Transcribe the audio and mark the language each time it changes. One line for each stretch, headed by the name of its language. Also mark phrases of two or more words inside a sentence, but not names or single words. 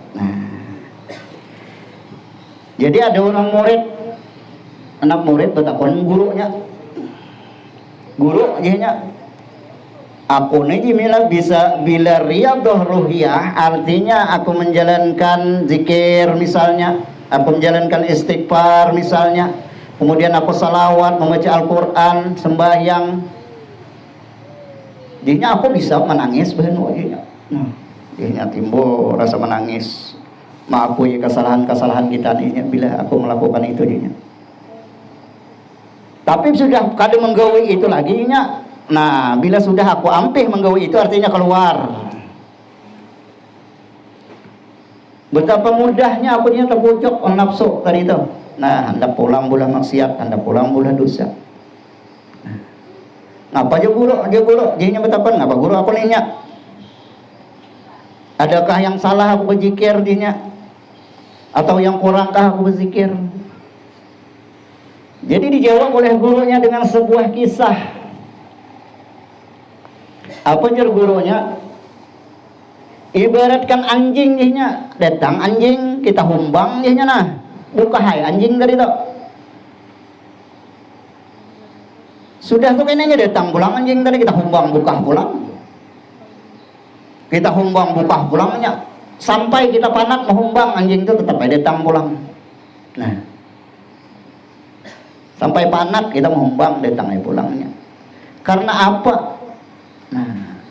Banjar: Nah, jadi ada orang murid, anak murid bertakon gurunya, guru jadinya aku nih bisa bila
Arabic: رياضة روحية,
Banjar: artinya aku menjalankan zikir misalnya, aku menjalankan istighfar misalnya, kemudian aku salawat, membaca Al-Quran, sembahyang, jadinya aku bisa menangis jadinya. Nah, jadinya timbul rasa menangis, mengakui kesalahan-kesalahan kita nih bila aku melakukan itu jadinya. Tapi sudah kadang menggawi itu lagi nya. Nah, bila sudah aku ampih menggawi itu artinya keluar. Betapa mudahnya aku nya terpucuk nafsu tadi itu. Nah, hendak pulang bulah maksiat, hendak pulang bulah dosa. Nah, ngapa aja guru, jadinya betapa ngapa guru aku nanya. Adakah yang salah aku berzikir dinya? Atau yang kurangkah aku berzikir? Jadi dijawab oleh gurunya dengan sebuah kisah. Apa jar gurunya? Ibaratkan anjing nya, datang anjing kita humbang nya nah. Buka hai anjing dari itu. Sudah tuh kayaknya datang pulang anjing tadi kita humbang buka pulang. Kita humbang buka pulangnya sampai kita panat menghumbang anjing itu tetap datang pulang. Nah, sampai panat kita menghumbang datang pulangnya. Karena apa?